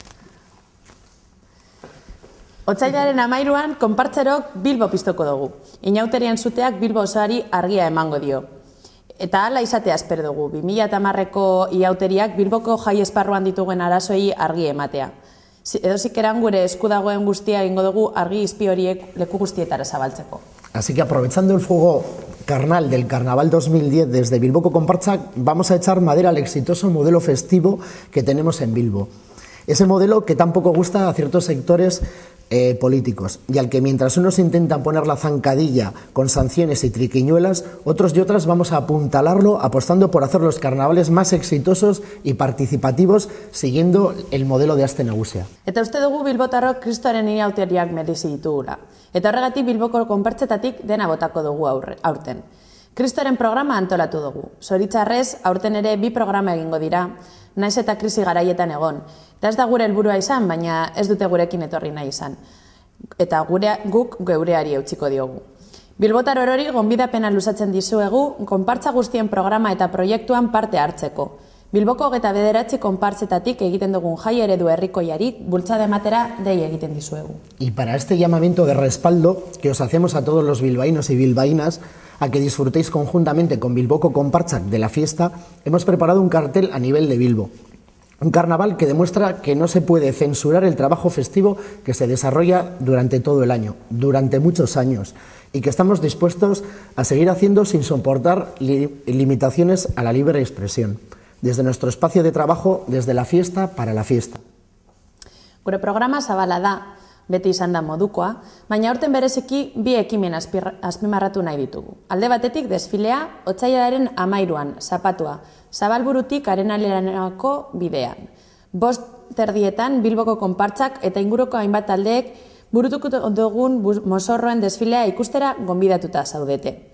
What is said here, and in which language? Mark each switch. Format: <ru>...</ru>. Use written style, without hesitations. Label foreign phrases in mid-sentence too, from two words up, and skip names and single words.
<eu>Otsailaren 13an, konpartzerok Bilbo piztuko dugu. Inauterien suteak Bilbo osoari argia emango dio. Eta hala izatea espero dugu, 2010ko iauteriak Bilboko jai esparruan ditugun arazoei argi ematea. Edozik eran gure esku dagoen guztia egingo dugu argi izpi horiek leku guztietara zabaltzeko.</eu> <es>Así que aprovechando el fuego carnal del Carnaval 2010 desde Bilboko Konpartsak, vamos a echar madera al exitoso modelo festivo que tenemos en Bilbo. Ese modelo que tampoco gusta a ciertos sectores políticos y al que mientras unos intentan poner la zancadilla con sanciones y triquiñuelas, otros y otras vamos a apuntalarlo apostando por hacer los carnavales más exitosos y participativos siguiendo el modelo de Aste Nagusia.</es> <eu>Eta uste dugu bilbotarrok kristoren inauteriak merezi ditugula. Eta horregatik Bilboko konpartzetatik dena botako dugu aurten. Kristoren programa antolatu dugu. Zoritzarrez, aurten ere 2 programa egingo dira, naiz eta krisi garaietan egon. Eta ez da gure helburua izan, baina ez dute gurekin etorri nahi izan. Eta guk geureari eutsiko diogu. Bilbotar orori gonbidapena luzatzen dizuegu, konpartza guztien programa eta proiektuan parte hartzeko. Bilboko 29 konpartzetatik egiten dugun jai eredu herrikoiari bultzada ematera dei egiten dizuegu.</eu> <es>Y para este llamamiento de respaldo que os hacemos a todos los bilbaínos y bilbaínas, a que disfrutéis conjuntamente con Bilboko Konpartsak de la fiesta, hemos preparado un cartel a nivel de Bilbo. Un carnaval que demuestra que no se puede censurar el trabajo festivo que se desarrolla durante todo el año, durante muchos años, y que estamos dispuestos a seguir haciendo sin soportar limitaciones a la libre expresión. Desde nuestro espacio de trabajo, desde la fiesta para la fiesta.</es> <eu>Gure programa zabala da, beti izan da modukoa, baina aurten bereziki 2 ekimen azpimarratu nahi ditugu. Alde batetik desfilea, otsailaren 13an, zapatua, Zabalburutik Arenaleranako bidean. 5:30 Bilboko Konpartsak eta inguruko hainbat taldeek burutuko dugun mozorroen desfilea ikustera gonbidatuta zaudete.</eu>